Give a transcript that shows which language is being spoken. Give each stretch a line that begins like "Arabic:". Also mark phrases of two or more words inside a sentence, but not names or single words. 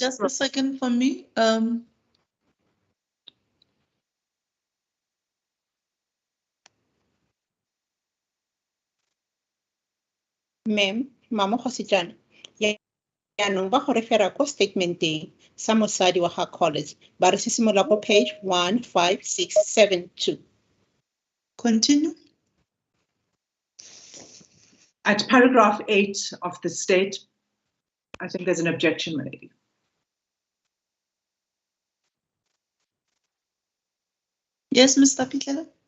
English: just a second for me. Ma'am, Mama Hosijana.
Tswana: Yaanong ba go refera ko statementeng sa mosadi wa ga Collins ba re simolola ko page 15672.
English: Continue. At paragraph 8 of the state, I think there's an objection, my lady. Yes, Mr. Pitlela.